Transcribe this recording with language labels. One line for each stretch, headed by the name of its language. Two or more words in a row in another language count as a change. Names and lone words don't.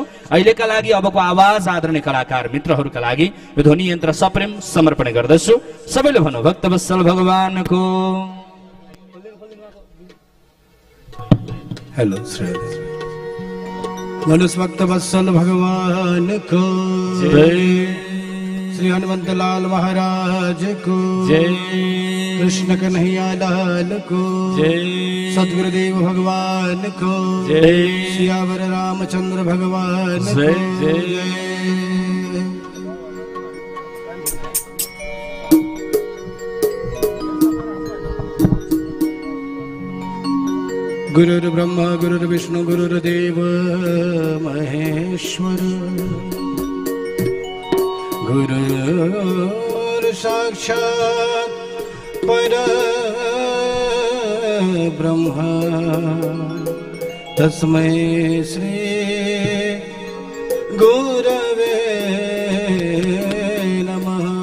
Nepali: अहिलेका लागि अबको आवाज आदरणीय कलाकार मित्रहरूका लागि यो ध्वनि यन्त्र सप्रेम समर्पण गर्दछु। सबैले भनौँ भक्तवत्सल भगवानको हेलो श्री मनुष्य भक्तवत्सल भगवान को जय, श्री हनुमंत लाल महाराज को जय, कृष्ण कन्हैया लाल को जय, सद्गुरुदेव भगवान को जय, सियावर रामचंद्र भगवान को जय।
Sanskrit: गुरुर् ब्रह्मा गुरुर्विष्णु गुरुर्देव महेश्वर, गुरुर् साक्षात् परब्रह्म, तस्मै श्री गुरवे नमः।